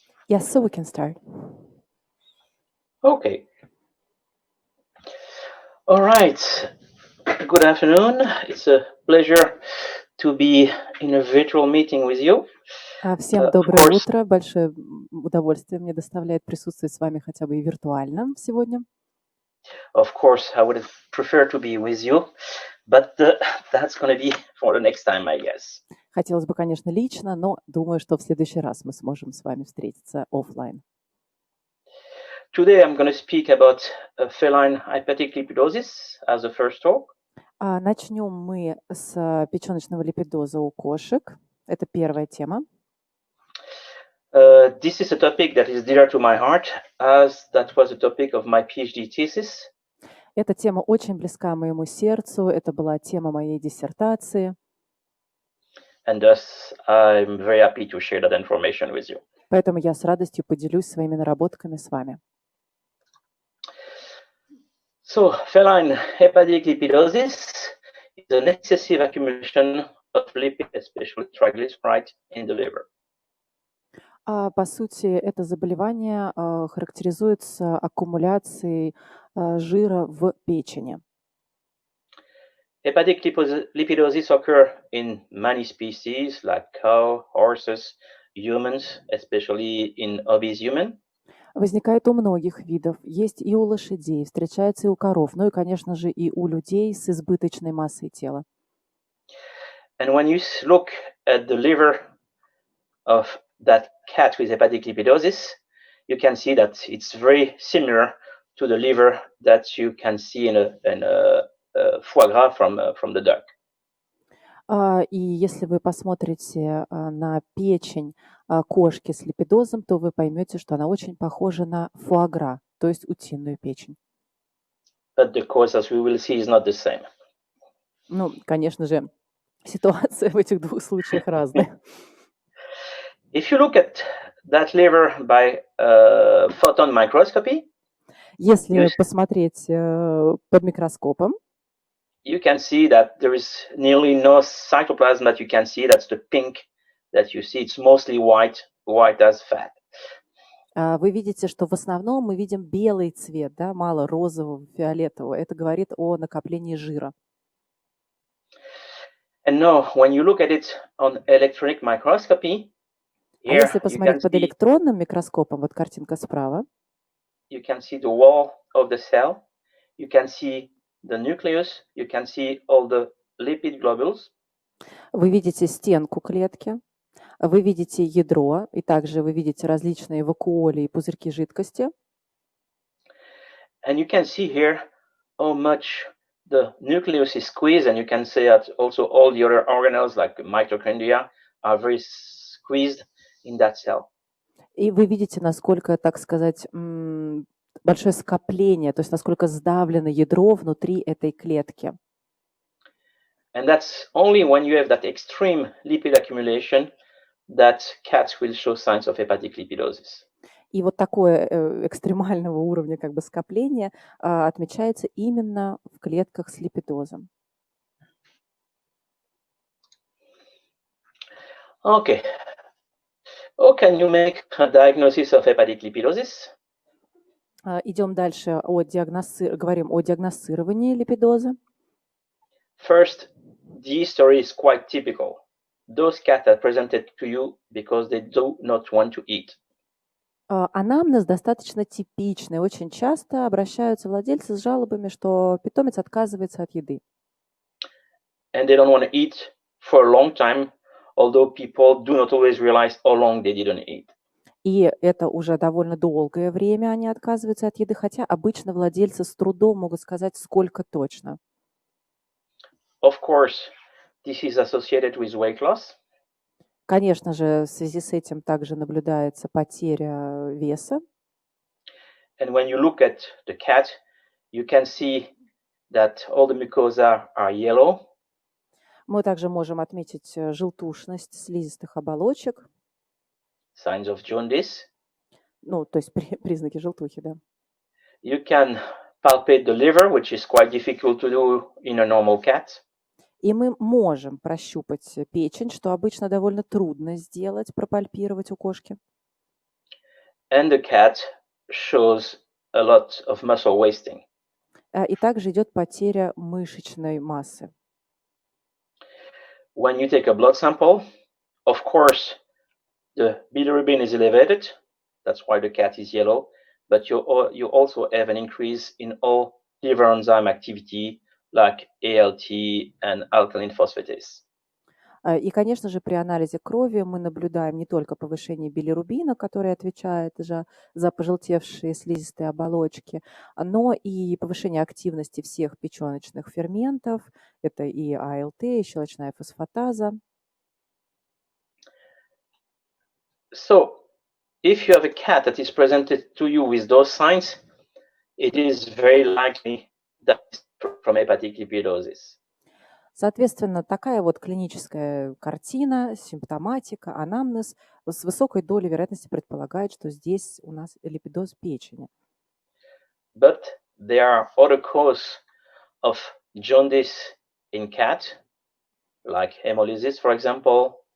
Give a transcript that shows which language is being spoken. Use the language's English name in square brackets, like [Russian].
[English] Yes, so we can start. Okay. All right. Good afternoon. It's a pleasure to be in a virtual meeting with you. [Russian] Всем [English] Of [Russian] доброе [English] course, [Russian] утро. Большое удовольствие мне доставляет присутствовать с вами хотя бы и виртуально сегодня. [English] I would prefer to be with you, but that's going to be for the next time, I guess. [Russian] Хотелось бы, конечно, лично, но думаю, что в следующий раз мы сможем с вами встретиться офлайн. [English] Today I'm going to speak about feline hepatic lipidosis as a first talk. [Russian] Начнем мы с печеночного липидоза у кошек. Это первая тема. [English] This is a topic that is dear to my heart, as that was a topic of my PhD thesis. [Russian] Эта тема очень близка моему сердцу. Это была тема моей диссертации. [English] And thus, I'm very happy to share that information with you. [Russian] Поэтому я с радостью поделюсь своими наработками с вами. [English] So, feline hepatic lipidosis is an excessive accumulation of lipid, especially triglycerides, in the liver. [Russian] По сути, это заболевание характеризуется аккумуляцией жира в печени. [English] Hepatic lipidosis occur in many species like cow, horses, humans, especially in obese human. [Russian] Возникает у многих видов. Есть и у лошадей, встречается и у коров, ну и, конечно же, и у людей с избыточной массой тела. [English] And when you look at the liver of that cat with hepatic lipidosis, you can see that it's very similar to the liver that you can see in a foie gras from the duck. [Russian] И если вы посмотрите на печень кошки с липидозом, то вы поймете, что она очень похожа на фуагра, то есть утиную печень. [English] But the cause, as we will see, is not the same. [Russian] Ну, конечно же, ситуация в этих двух случаях разная. [English] If you look at that liver by photon microscopy, [Russian] Если посмотреть под микроскопом, [English] you can see that there is nearly no cytoplasm that you can see. That's the pink that you see. It's mostly white as fat. [Russian] вы видите, что в основном мы видим белый цвет, да, мало розового, фиолетового. Это говорит о накоплении жира. [English] And no, when you look at it on electronic microscopy, [Russian] А если посмотреть под электронным микроскопом, вот картинка справа, [English] you can see the wall of the cell, you can see the nucleus, you can see all the lipid globules. [Russian] Вы видите стенку клетки, вы видите ядро, и также вы видите различные вакуоли и пузырьки жидкости. [English] And you can see here how much the nucleus is squeezed, and you can see that also all the other organelles like mitochondria are very squeezed in that cell. [Russian] И вы видите, насколько, так сказать, большое скопление, то есть насколько сдавлено ядро внутри этой клетки. [English] And that's only when you have that extreme lipid accumulation that cats will show signs of hepatic lipidosis. И вот такое экстремального уровня как бы скопление отмечается именно в клетках с липидозом. Okay. How can you make a diagnosis of hepatic lipidosis? [Russian] Идем дальше, говорим о диагностировании липидоза. [English] First, the story is quite typical. Those cats are presented to you because they do not want to eat. [Russian] Анамнез достаточно типичный. Очень часто обращаются владельцы с жалобами, что питомец отказывается от еды. [English] And they don't want to eat for a long time, although people do not always realize how long they didn't eat. [Russian] И это уже довольно долгое время они отказываются от еды, хотя обычно владельцы с трудом могут сказать, сколько точно. [English] Of course, this is associated with weight loss. [Russian] Конечно же, в связи с этим также наблюдается потеря веса. [English] And when you look at the cat, you can see that all the mucosa are yellow. [Russian] Мы также можем отметить желтушность слизистых оболочек, [English] Signs of jaundice. [Russian] ну, то есть признаки желтухи, да. [English] You can palpate the liver, which is quite difficult to do in a normal cat. [Russian] И мы можем прощупать печень, что обычно довольно трудно сделать, пропальпировать у кошки. [English] And the cat shows a lot of muscle wasting. [Russian] И также идет потеря мышечной массы. [English] When you take a blood sample, of course, the bilirubin is elevated. That's why the cat is yellow. But you also have an increase in all liver enzyme activity, like ALT and alkaline phosphatase. [Russian] И, конечно же, при анализе крови мы наблюдаем не только повышение билирубина, который отвечает за пожелтевшие слизистые оболочки, но и повышение активности всех печеночных ферментов. Это и АЛТ, и щелочная фосфатаза. [English] So, if you have a cat that is presented to you with those signs, it is very likely that it's from hepatic lipidosis. [Russian] Соответственно, такая вот клиническая картина, симптоматика, анамнез с высокой долей вероятности предполагает, что здесь у нас липидоз печени. [English] But there are other causes of jaundice in cat, like hemolysis, for example.